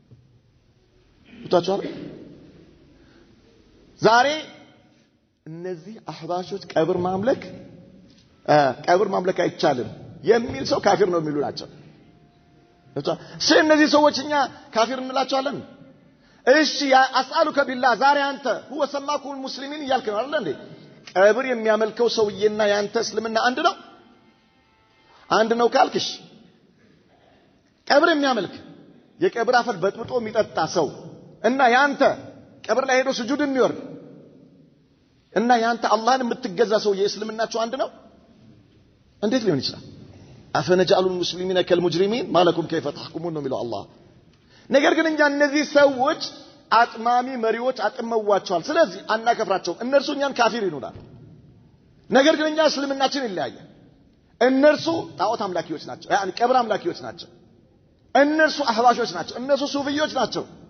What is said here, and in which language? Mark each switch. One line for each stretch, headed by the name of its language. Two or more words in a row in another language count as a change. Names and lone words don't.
Amharic: ወጣቻለ ዛሬ እነዚህ አህባሾች ቀብር ማምለክ አይቻልም የሚል ሰው ካፊር ነው የሚሉ ናቸው እነዚህ ሰዎችኛ ካፊር እንላቸዋለን እሺ
Arabic: أسألك بالله
Amharic: ዛሬ አንተ
Arabic: هو سماكم المسلمين
Amharic: እያልክ ነው አይደል እንዴ ቀብር የሚያመልከው ሰውዬና ያንተ እስልምና አንድ ነው ካልክሽ ቀብር የሚያመልክ የቀብር አፈር በጥብጦ የሚጠጣ ሰው እና ያንተ ቀብር ላይ ሄዶ ስጁድ የሚወርድ እና ያንተ አላህን የምትገዛ ሰው የእስልምናቸው አንድ ነው እንዴት ሊሆን ይችላል
Arabic: أفنجعل المسلمين كالمجرمين ما لكم كيف تحكمون من الله
Amharic: ነገር ግን እኛ እነዚህ ሰዎች አጥማሚ መሪዎች አጥመዋቸዋል ስለዚህ አናከፍራቸው እነርሱ እኛን ካፊር ይሉናል ነገር ግን እኛ እስልምናችን ይለያያል እነርሱ ጣዖት አምላኪዎች ናቸው ያኒ ቀብር አምላኪዎች ናቸው እነርሱ አህባሾች ናቸው እነርሱ ሱፊዮች ናቸው